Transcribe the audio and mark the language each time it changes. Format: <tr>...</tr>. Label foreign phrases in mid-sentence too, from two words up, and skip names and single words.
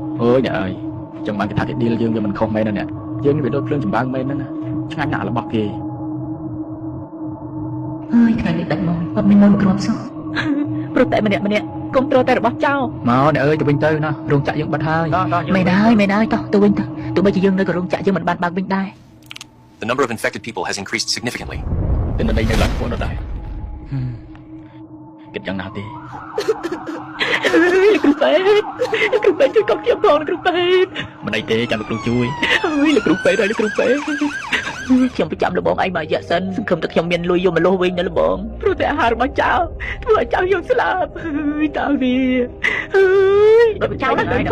<km>អើយអ្នកអើយចឹងបានគេថាគេឌីលយើងវាមិនខុសមែនណាអ្នកយើងវាដូចភ្លើងចម្បាំងមែនណាឆ្ងាញ់ណាស់របស់គេ ហើយថ្ងៃនេះដាច់មកអត់មានមកគ្រាប់សោះព្រោះតែម្នាក់គុំត្រូវតែរបស់ចៅ មកអ្នកអើយទៅវិញទៅណារោងចក្រយើងបិទហើយ មែនហើយតោះទៅវិញទៅទោះបីជាយើងនៅក៏រោងចក្រយើងមិនបានបើកវិញដែរ</km> <en>The number of infected people has increased significantly.</en> <km>តែនៅនៅឡើងខ្លួនដែរគិតយ៉ាងណាទេ លោកគ្រូពេទ្យជួយកុំខ្ញុំផងលោកគ្រូពេទ្យ មិនអីទេចាំលោកគ្រូជួយ លោកគ្រូពេទ្យខ្ញុំប្រចាំលបងឯងមករយៈសិនសង្ឃឹមតែខ្ញុំមានលុយយកមកលោះវិញណាលបងព្រោះតែអាហាររបស់ចៅធ្វើឲ្យចៅយើងស្លាប់តើវាដល់ចៅហ្នឹង</km>